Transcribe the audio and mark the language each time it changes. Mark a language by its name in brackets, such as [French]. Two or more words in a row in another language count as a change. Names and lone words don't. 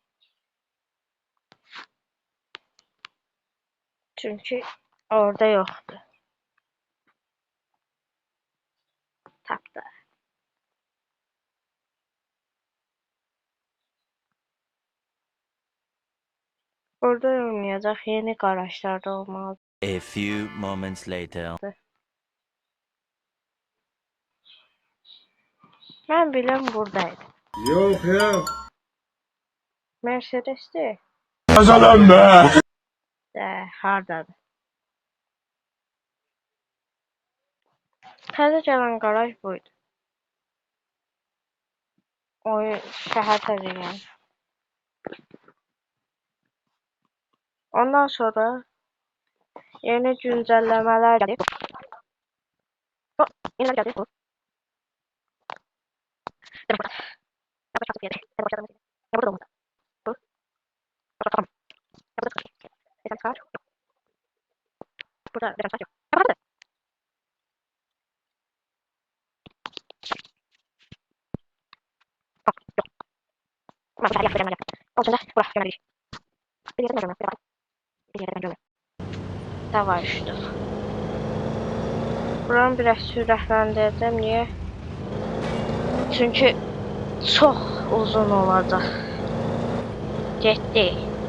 [Azerbaijani] Çünki orada yoxdur. Tapdı. Orada olmayacaq, yeni qarajlarda olmalı. [English] A few moments later. [Azerbaijani] Mən biləm buradaydı. [Turkish] Yok ya. Mercedes'ti. Yazalım be. [Azerbaijani] Hardadır. Təzə gələn qaraj buydu. O şəhər təzə gələn. Ondan sonra yeni güncəlləmələr gəlib. Yeni gəlib bu. Burada olmadı. Bu. [Turkish] Burada bir yok. Davay işte. [Azerbaijani] Buranı biraz sürətləndirdim. [Turkish] Niye? Çünkü çok uzun olacak. [Azerbaijani] Getdi.